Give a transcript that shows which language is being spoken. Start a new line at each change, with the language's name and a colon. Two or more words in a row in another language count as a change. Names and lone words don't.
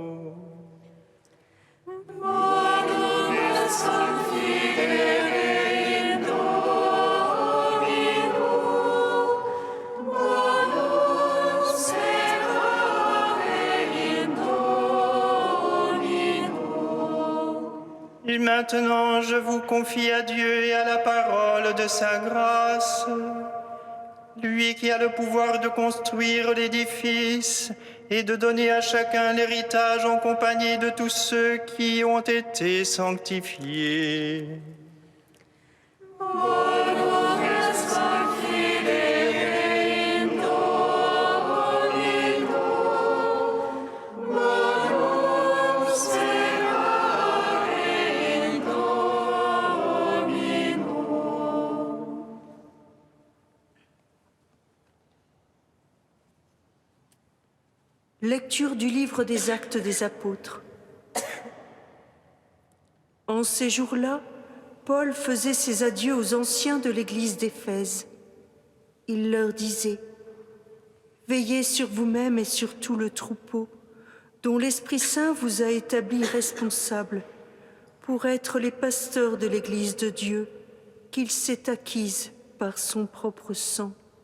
Latin: Bonum est confidere in Domino, bonum sperare in Domino.
French: Et maintenant, je vous confie à Dieu et à la parole de sa grâce, lui qui a le pouvoir de construire l'édifice et de donner à chacun l'héritage en compagnie de tous ceux qui ont été sanctifiés.
Latin: Bonum est confidere in Domino, bonum sperare in Domino.
French: Lecture du livre des Actes des Apôtres. En ces jours-là, Paul faisait ses adieux aux anciens de l'église d'Éphèse. Il leur disait : « Veillez sur vous-même et sur tout le troupeau, dont l'Esprit Saint vous a établis responsables, pour être les pasteurs de l'église de Dieu, qu'il s'est acquise par son propre sang.